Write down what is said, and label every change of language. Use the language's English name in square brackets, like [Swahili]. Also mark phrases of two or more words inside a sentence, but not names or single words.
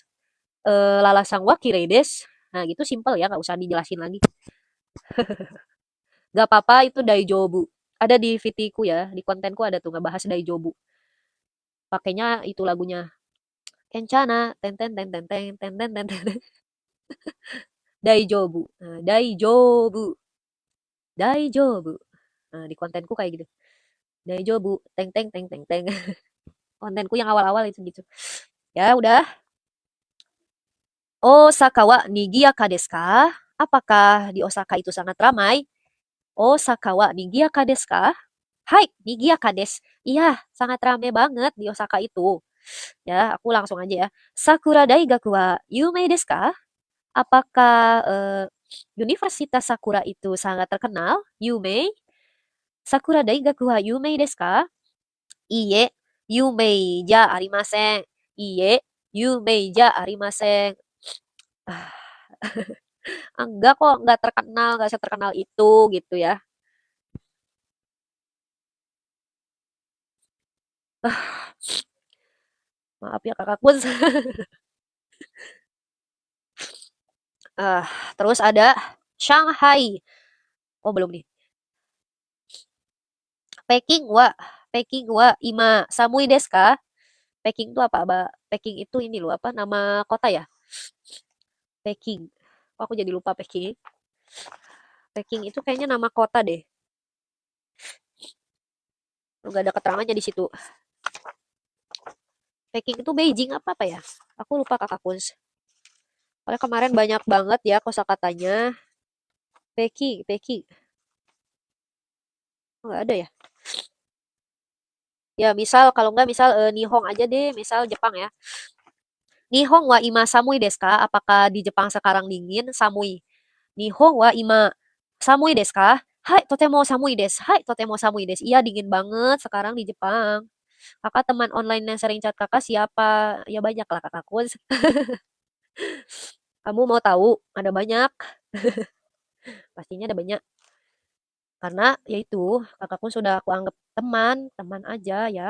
[Japanese] Lalaさんはきれいです. [Indonesian] Nah, gitu simple ya, nggak usah dijelasin lagi. Gak apa-apa, itu Daijobu. Ada di VT-ku ya, di kontenku ada tuh ngebahas Daijobu. Pakainya itu lagunya. Kencana, ten ten ten ten ten ten ten ten ten. Daijobu. Nah, Daijobu. Daijobu. Nah, di kontenku kayak gitu. Daijobu, teng teng teng teng teng. Kontenku yang awal-awal itu gitu. Ya, udah. [Japanese] 大阪はにぎやかですか? [Indonesian] Apakah di Osaka itu sangat ramai? [Japanese] 大阪はにぎやかですか？はい、にぎやかです. [Indonesian] Iya, sangat ramai banget di Osaka itu. Ya, aku langsung aja ya. [Japanese] さくら大学は有名ですか? [Indonesian] Apakah Universitas Sakura itu sangat terkenal? Yumei? [Japanese] さくら大学は有名ですか？いいえ、有名じゃありません. いいえ、有名じゃありません. [Indonesian] Ah, enggak kok, enggak terkenal, enggak seterkenal itu gitu ya. Ah, maaf ya kakakku. Ah, terus ada Shanghai. Oh, belum nih. [Japanese] 北京は今寒いですか? [Indonesian] Peking itu apa, Mbak? Peking itu ini loh, apa nama kota ya? Peking. Kok aku jadi lupa Peking. Peking itu kayaknya nama kota deh. Enggak ada keterangannya di situ. Peking itu Beijing apa ya? Aku lupa kakak Kuns. Soalnya kemarin banyak banget ya kosakatanya. Peking. Enggak ada ya? Ya, misal kalau enggak misal Nihong aja deh, misal Jepang ya. [Japanese] 日本は今寒いですか? [Indonesian] Apakah di Jepang sekarang dingin? Samui. [Japanese] 日本は今寒いですか？はい、とても寒いです ka? Hai, totemo samui desu. はい、とても寒いです. [Indonesian] Iya, dingin banget sekarang di Jepang. Kakak teman online yang sering chat kakak siapa? Ya banyak lah kakakku. Kamu mau tahu? Ada banyak. Pastinya ada banyak. Karena yaitu kakakku sudah aku anggap teman aja ya.